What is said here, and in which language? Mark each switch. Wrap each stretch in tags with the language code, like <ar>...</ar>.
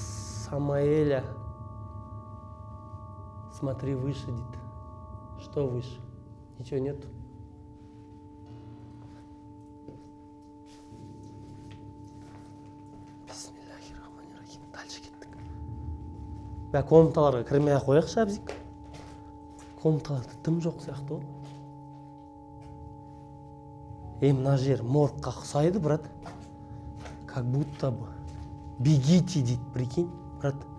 <ru>Самаэля. Смотри выше,</ru> <kk>дейді.</kk> <ru>Что выше? Ничего нет.</ru> <ar>Бисмиллахиррахманиррахим.</ar> <ru>Дальше</ru> <kk>кеттік. Бә комнаталарға кірмей ақ қояқшы әбзик. Комнаталарда тым жоқ сияқты ғой. Мына жер моргқа ұқсайды, брат.</kk> <ru>Как будто бы бегите</ru> <kk>дейді,</kk> <ru>прикинь, брат.</ru>